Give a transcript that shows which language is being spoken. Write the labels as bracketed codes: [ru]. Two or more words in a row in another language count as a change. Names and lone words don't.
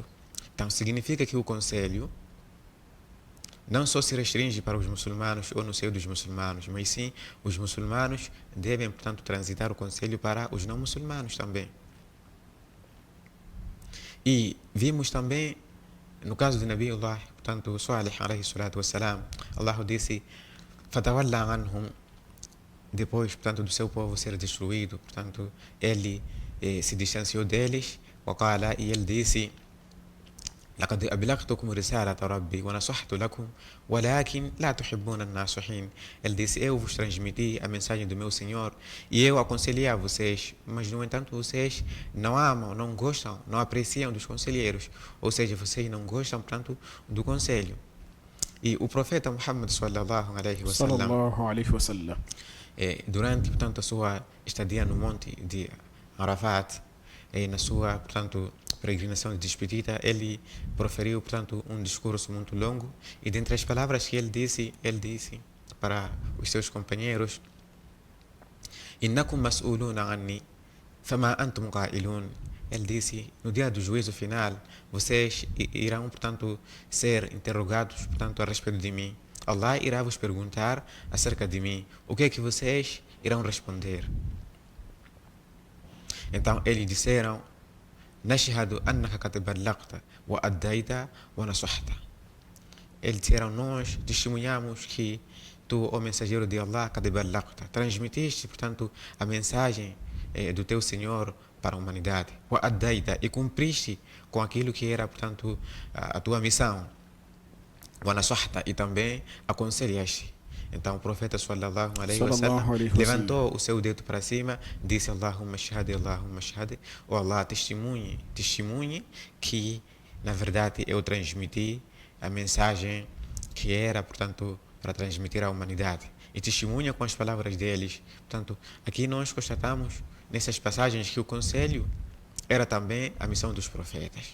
[pt] Então, significa que o conselho não só se restringe para os muçulmanos ou no seio dos muçulmanos, mas sim os muçulmanos devem, portanto, transitar o conselho para os não muçulmanos também. E vimos também, no caso de Nabiullah, portanto, Salih, [ar] عليه الصلاة والسلام, [pt] Allah disse: [ar] فتولى عنهم, [pt] depois, portanto, do seu povo ser destruído, portanto, ele se distanciou deles, e ele disse: [ar] لقد أبلغتكم رسالة ربي ونصحت لكم ولكن لا تحبون الناصحين. [pt] Ele disse: eu vos transmiti a mensagem do meu Senhor e eu aconselhei a vocês, mas no entanto vocês não amam, não gostam, não apreciam dos conselheiros, ou seja, vocês não gostam, portanto, do conselho. E o profeta Muhammad [ar] صلى الله عليه وسلم, [pt] durante, portanto, a sua estadia no monte de Arafat, na sua, portanto, peregrinação de despedida, ele proferiu, portanto, um discurso muito longo, e dentre as palavras que ele disse para os seus companheiros: [ar] إنكم مسؤولون عني فما أنتم قائلون. [pt] Ele disse: no dia do juízo final, vocês irão, portanto, ser interrogados, portanto, a respeito de mim. Allah irá vos perguntar acerca de mim. O que é que vocês irão responder? Então, eles disseram: [ar] نشهد أنك قد بلغت وأديت ونصحت. [pt] Eles disseram: nós testemunhamos que tu, ó mensageiro de Allah, [ar] قد بلغت, [pt] transmitiste, portanto, a mensagem do teu Senhor para a humanidade. [ar] وأديت, [pt] e cumpriste com aquilo que era, portanto, a tua missão. [ar] ونصحت, [pt] e também aconselhaste. Então o profeta [ar] صلى الله عليه وسلم [pt] levantou o seu dedo para cima, disse: [ar] اللهم اشهد اللهم اشهد, [pt] ou Allah, testemunhe que na verdade eu transmiti a mensagem que era, portanto, para transmitir à humanidade. E testemunha com as palavras deles. Portanto, aqui nós constatamos nessas passagens que o conselho era também a missão dos profetas.